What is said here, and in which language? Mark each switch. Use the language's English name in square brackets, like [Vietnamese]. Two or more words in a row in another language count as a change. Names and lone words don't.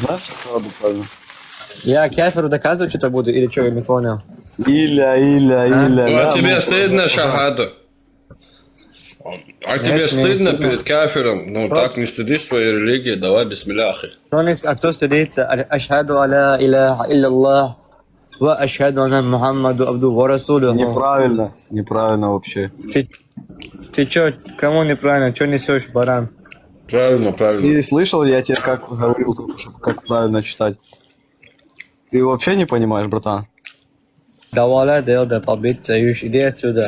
[Russian] ты знаешь шахаду правильно? Я кефиру доказывать что-то буду или что, я не понял? Иля. А тебе стыдно шахаду? А тебе стыдно перед кафиром? Ну так не стыдись своей религии, давай бисмилляхи. А кто стыдится? [Arabic] أشهد ألا إله إلا الله وأشهد أن محمدا عبده ورسوله. [Russian] Неправильно вообще. Ты чё, кому неправильно? Чё несешь, баран? Правильно. Ты слышал, я тебе как говорил, только что как правильно читать? Ты вообще не понимаешь, братан? Давай, да, побить, иди отсюда.